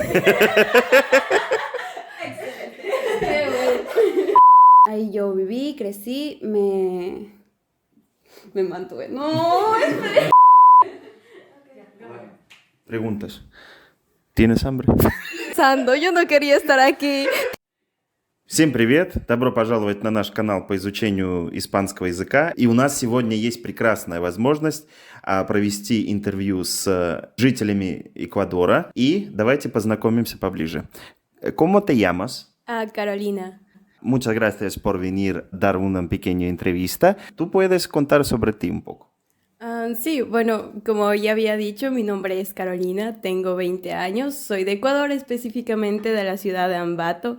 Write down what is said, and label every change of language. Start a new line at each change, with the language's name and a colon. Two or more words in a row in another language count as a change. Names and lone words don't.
Spanish: Qué bueno. Ahí yo viví, crecí, me mantuve. No, Preguntas. ¿Tienes hambre? Sando, yo no quería estar aquí.
Russian: Всем привет! Добро пожаловать на наш канал по изучению испанского языка. И у нас сегодня есть прекрасная возможность провести интервью с жителями Эквадора. И давайте познакомимся поближе.
Spanish: ¿Cómo te llamas? Carolina. Muchas gracias por venir a dar una pequeña entrevista. ¿Tú puedes contar sobre ti un poco? Sí, bueno, como ya había dicho, mi nombre es Carolina, tengo 20 años, soy de Ecuador, específicamente de la ciudad de Ambato.